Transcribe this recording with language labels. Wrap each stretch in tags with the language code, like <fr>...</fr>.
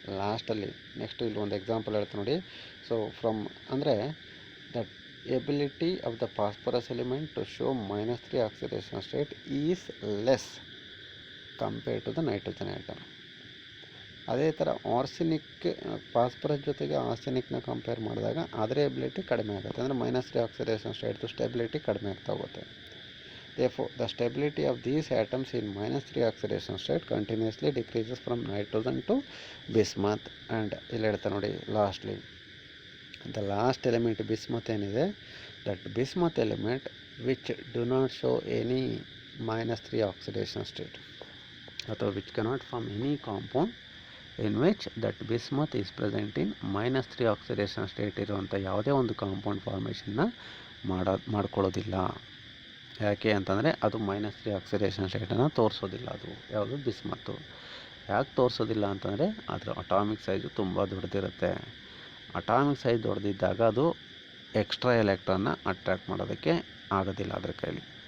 <kn>ಲಾಸ್ಟಲ್ಲಿ ನೆಕ್ಸ್ಟ್ ಇಲ್ಲಿ ಒಂದು ಎಕ್ಸಾಂಪಲ್ ಹೇಳ್ತಾ ನೋಡಿ.</kn> <en>So from ಅಂದರೆ that ability of the phosphorus element to show -3 oxidation state is less compared to the nitrogen atom.</en> <kn>ಅದೇ ಥರ ಆರ್ಸೆನಿಕ್, ಫಾಸ್ಫರಸ್ ಜೊತೆಗೆ ಆರ್ಸೆನಿಕ್ನ ಕಂಪೇರ್ ಮಾಡಿದಾಗ ಅದರ ಎಬಿಲಿಟಿ ಕಡಿಮೆ ಆಗುತ್ತೆ. ಅಂದರೆ -3 ಆಕ್ಸಿಡೇಷನ್ ಸ್ಟೇಟ್ದು ಸ್ಟೆಬಿಲಿಟಿ ಕಡಿಮೆ ಆಗ್ತಾ ಹೋಗುತ್ತೆ.</kn> <en>Therefore, the stability of these atoms in -3 oxidation state continuously decreases from nitrogen to bismuth. And</en> <kn>ಇಲ್ಲಿ ಹೇಳ್ತಾ ನೋಡಿ lastly</kn> <en>the last element bismuth</en> <kn>ಏನಿದೆ,</kn> <en>that bismuth element which do not show any -3 oxidation state ಅಥವಾ which cannot form any compound in which that bismuth is present in -3 oxidation state</en> <kn>ಇರುವಂಥ ಯಾವುದೇ ಒಂದು compound ಫಾರ್ಮೇಷನ್ನ ಮಾಡ್ಕೊಳ್ಳೋದಿಲ್ಲ. ಯಾಕೆ ಅಂತಂದರೆ ಅದು -3 ಆಕ್ಸಿಡೇಷನ್ ಸ್ಟೇಟನ್ನು ತೋರಿಸೋದಿಲ್ಲ. ಅದು ಯಾವುದು, ಬಿಸ್ಮತ್ತು. ಯಾಕೆ ತೋರಿಸೋದಿಲ್ಲ ಅಂತಂದರೆ ಅದರ ಅಟಾಮಿಕ್ ಸೈಜು ತುಂಬ ದೊಡ್ಡದಿರುತ್ತೆ. ಅಟಾಮಿಕ್ ಸೈಜ್ ದೊಡ್ಡದಿದ್ದಾಗ ಅದು ಎಕ್ಸ್ಟ್ರಾ ಎಲೆಕ್ಟ್ರಾನ್ನ ಅಟ್ರ್ಯಾಕ್ಟ್ ಮಾಡೋದಕ್ಕೆ ಆಗೋದಿಲ್ಲ ಅದರ ಕೈಲಿ.</kn>